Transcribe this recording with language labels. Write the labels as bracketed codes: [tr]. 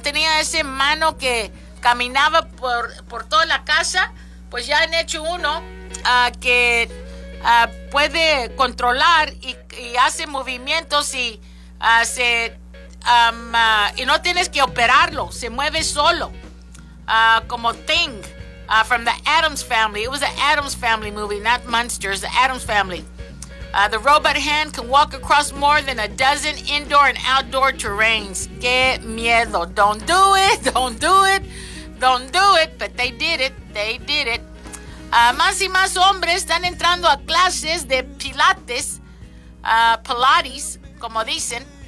[es] Tenía ese mano que caminaba por toda la casa. Pues ya han hecho uno que puede controlar y hace movimientos y no tienes que operarlo, se mueve solo. Como Thing from the Addams Family. [en] It was the Addams Family movie, not Munsters, the Addams Family. The robot hand can walk across more than a dozen indoor and outdoor terrains. [es] ¡Qué miedo! [en] Don't do it, don't do it, don't do it. But they did it, they did it. [es] Más y más hombres están entrando a clases de pilates, pilates, como dicen.